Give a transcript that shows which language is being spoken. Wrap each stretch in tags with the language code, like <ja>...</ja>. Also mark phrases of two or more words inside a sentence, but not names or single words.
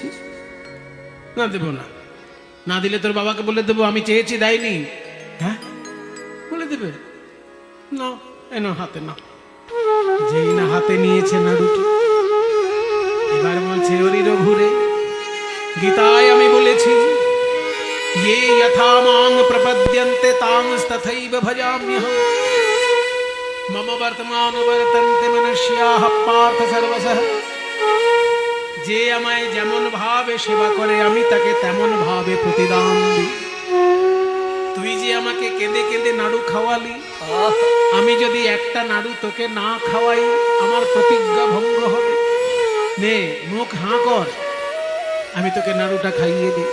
<bn>না দেবো না, না দিলে তোর বাবাকে বলে দেবো আমি চেয়েছি দেয়নি। হ্যাঁ বলে দেবে না, এনো হাতে না। যেই না হাতে নিয়েছে নাড়ুটি, এবার বলছে ওরি রঘুরে, গীতায় আমি বলেছি</bn> <sa>ये यथा मां प्रपद्यन्ते तांस्तथैव भजाम्यहम् मम वर्तमान वर्तन्ते मनुष्याः पार्थ सर्वशः।</sa> <bn>যে আমায় যেমন ভাবে সেবা করে আমি তাকে তেমন ভাবে প্রতিদান দিই। তুই যে আমাকে কেঁদে কেঁদে নাড়ু খাওয়ালি, আমি যদি একটা নাড়ু তোকে না খাওয়াই আমার প্রতিজ্ঞা ভঙ্গ হবে। নে মুখ হাঁ কর, আমি তোকে নাড়ুটা খাইয়ে দিই।</bn>